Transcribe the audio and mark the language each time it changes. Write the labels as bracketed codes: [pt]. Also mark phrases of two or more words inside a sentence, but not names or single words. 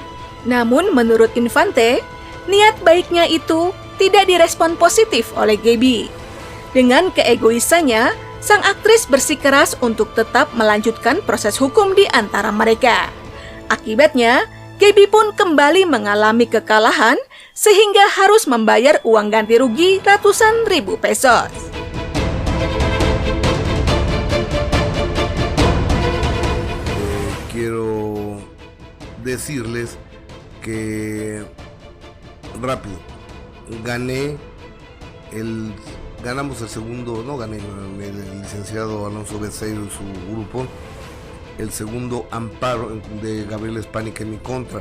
[id] Namun menurut Infante, niat baiknya itu tidak direspon positif oleh Gaby. Dengan keegoisannya, sang aktris bersikeras untuk tetap melanjutkan proses hukum di antara mereka. Akibatnya, Gaby pun kembali mengalami kekalahan sehingga harus membayar uang ganti rugi ratusan ribu pesos. [es] Quiero decirles que rápido ganamos el segundo, no gané el licenciado Alonso Beceiro y su grupo, el segundo amparo de Gabriela Spanik en mi contra.